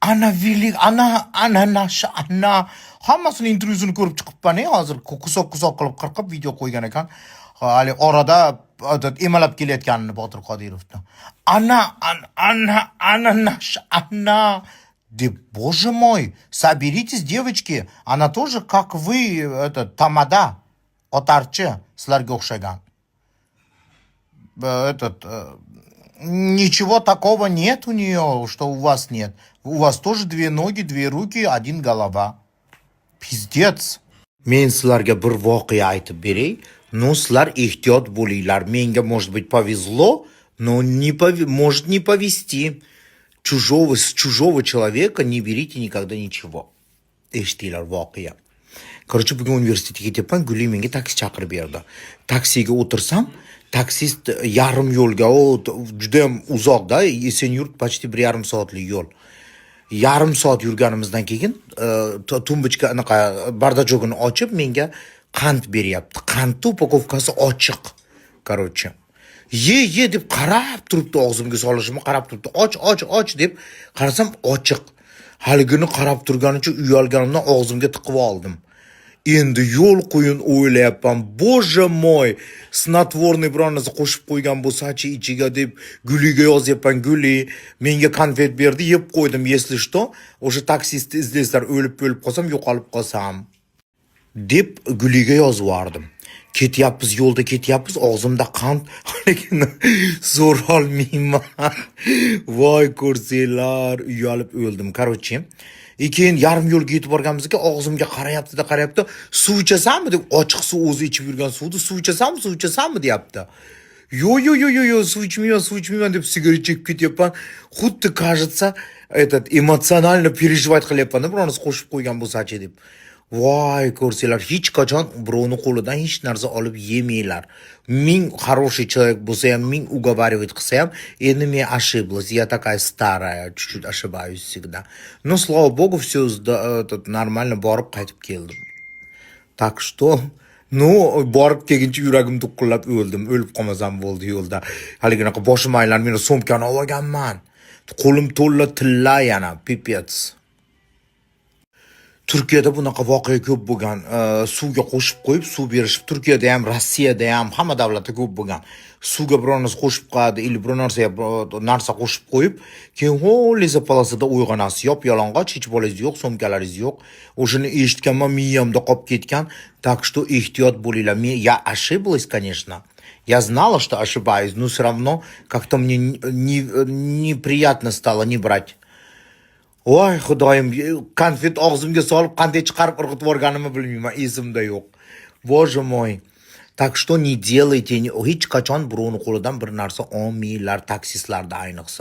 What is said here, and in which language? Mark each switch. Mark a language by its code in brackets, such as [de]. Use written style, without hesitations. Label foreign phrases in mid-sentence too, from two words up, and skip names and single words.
[uz] ana Vili, ana Nasha, ana hammasini intervyusini ko'rib chiqibman hozir kusoq qilib qirqib video qo'ygan ekan. Hali orada emalab kelayotganini Botir Qodirovni. Ana Nasha, ana deb, [ru] bоже мой, соберитесь, девочки, она тоже как вы, tamada, [uz] otarchi, sizlarga o'xshagan. [ru] Ничего такого нет у нее, что у вас нет. У вас тоже 2 ноги, 2 руки, 1 голова. Pizdец. [uz] Men sizlarga bir voqea aytib beray. No, sizlar ehtiyot bo'linglar. Menga, [ru] может быть, повезло, но может не повезти. С чужого человека не берите никогда ничего. [uz] Eshitdinglar voqea. Короче, bugun universitetga ketyapman, Guli menga taksi chaqirib berdi. Taksiga o'tirsam, taksist yarim yo'lga, juda ham uzoqda, Esenyurt почти 1,5 soatlik yo'l. Yarim soat yurganimizdan keyin tumbichka anaqa bardachogini ochib menga qand beryapti. Qandni upakovkasi ochiq. Короче, ye deb qarab turibdi, og'zimga solishimni qarab turibdi. Och deb qarasam ochiq. Haligini qarab turganicha uyalganimdan og'zimga tiqib oldim. Endi yo'l qo'yin o'ylayapman. [ru] Bоже мой, [uz] snatvorniy biron narsa qo'shib qo'ygan bo'lsa-chi ichiga deb Guliga yozyapman. Guli menga konfet berdi, yeb qo'ydim. [ru] Если что, [uz] o'sha taksistni izlaysizlar, o'lib qolsam, yo'qolib qolsam deb Guliga yozvardim. Yo'lda ketyapmiz, og'zimda qand, zo'r olmayman. Voy ko'rsanglar, uyalib o'ldim. Короче, keyin yarim yo'lga yetib borganimizda og'zimga qarayapti. Suv ichasanmi deb, ochiq suv, o'zi ichib yurgan suvni suv ichasanmi deyapti. Yo, suv ichmayman deb sigaret chekib ketyapman. Xuddi кажется, [ru] эмоционально переживать [uz] qilyapman, biror narsa qo'shib qo'ygan bo'lsa-chi deb. Voy ko'rsanglar, hech qachon birovni qo'lidan hech narsa olib yemanglar. [ru] Ming хороший человек [uz] bo'lsa ham, ming [ru] уговаривать [uz] qilsa ham, endi men [ru] ошиблась, я такая старая, чуть-чуть ошибаюсь всегда. Но слава богу, все нормально [uz] borib qaytib keldim. [ru] Так что, [uz] borib kelguncha yuragim to'qillab o'ldim. O'lib qolmasam bo'ldi yo'lda. Haliginaqa boshim aylanib, men so'mkani olganman. Qo'lim to'la tilla yana, pipets. Turkiyada bunaqa voqea ko'p bo'lgan. Suvga qo'shib qo'yib, suv berishib, Turkiyada ham, Rossiyada ham, hamma davlatda ko'p bo'lgan. Suvga biror narsa qo'shib qo'yadi, или biror narsa qo'shib qo'yib, keyin lesa-palasida uyg'onasiz, yop-yalang'och, hech bolangiz yo'q, so'mkalaringiz yo'q. O'shani eshitganman, miyamda qolib ketgan. [ru] Так что [uz] ehtiyot bo'linglar. [ru] Я ошиблась, конечно. Я знала, что ошибаюсь, но все равно как-то мне неприятно стало не брать. [uz] Voy xudoyim, konfet og'zimga solib qanday chiqarib irg'itib yuborganimni bilmayman, esimda yo'q. [ru] Bоже мой. Так что не делайте, [uz] hech qachon birovni qo'lidan bir narsa olmanglar, taksistlarda ayniqsa.